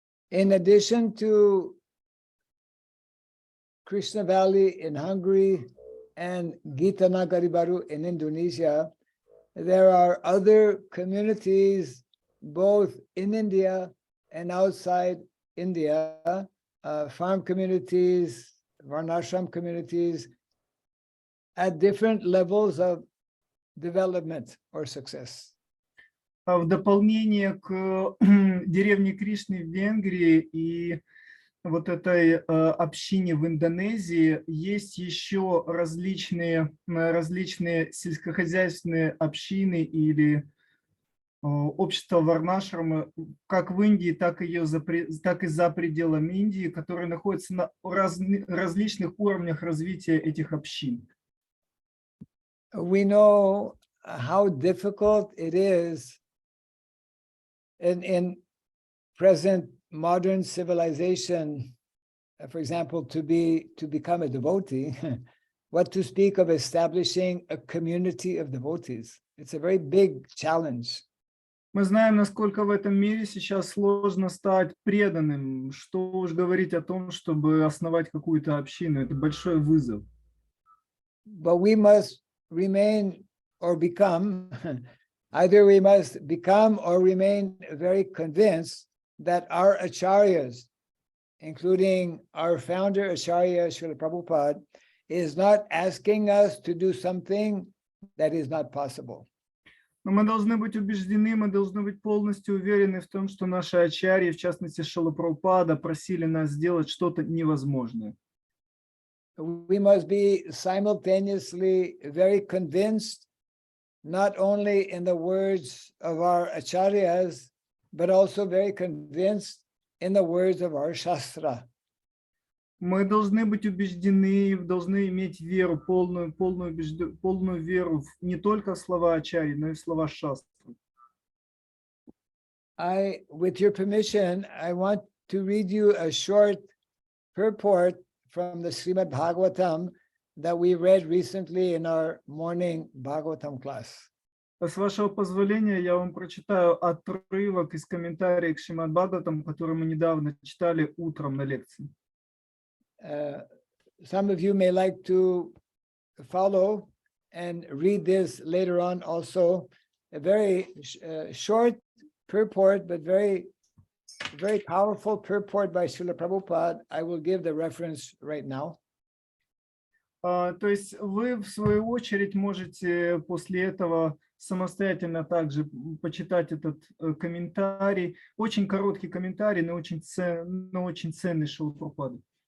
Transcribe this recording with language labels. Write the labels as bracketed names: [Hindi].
[English] In addition to Krishna Valley in Hungary and Gita Nagari Baru in Indonesia, there are other communities both in India and outside India, farm communities, varnashram communities, at different levels of development or success. [Russian] В дополнение к деревне Кришны в Венгрии и вот этой общине в Индонезии есть еще различные сельскохозяйственные общины или общества варнашрамы, как в Индии, так и за пределами Индии, которые находятся на различных уровнях развития этих общин. [English] We know how difficult it is in present modern civilization, for example, to become a devotee. What to speak of establishing a community of devotees? It's a very big challenge. [Russian] Мы знаем, насколько в этом мире сейчас сложно стать преданным. Что уж говорить о том, чтобы основать какую-то общину. Это большой вызов. [English] But we must remain or become, either we must become or remain very convinced that our acharyas, including our founder Acharya Srila Prabhupada, is not asking us to do something that is not possible. [Russian] Но мы должны быть убеждены, мы должны быть полностью уверены в том, что наши ачарьи, в частности Шрила Прабхупада, просили нас сделать что-то невозможное. [English] We must be simultaneously very convinced, not only in the words of our acharyas, but also very convinced in the words of our shastra. [Russian] Мы должны быть убеждены, должны иметь веру, полную веру не только в слова ачарьи, но и в слова шастры. [English] With your permission, I want to read you a short purport from the Srimad Bhagavatam that we read recently in our morning Bhagavatam class. [Russian] С вашего позволения, я вам прочитаю отрывок из комментария к Шримад Бхагаватам, который мы недавно читали утром на лекции. [English] Some of you may like to follow and read this later on also. A very short purport, but very, very powerful purport by Srila Prabhupada. I will give the reference right now. [Russian] То есть вы, в свою очередь, можете после этого самостоятельно также почитать этот комментарий. Очень короткий комментарий, но очень ценный Шрила Прабхупады.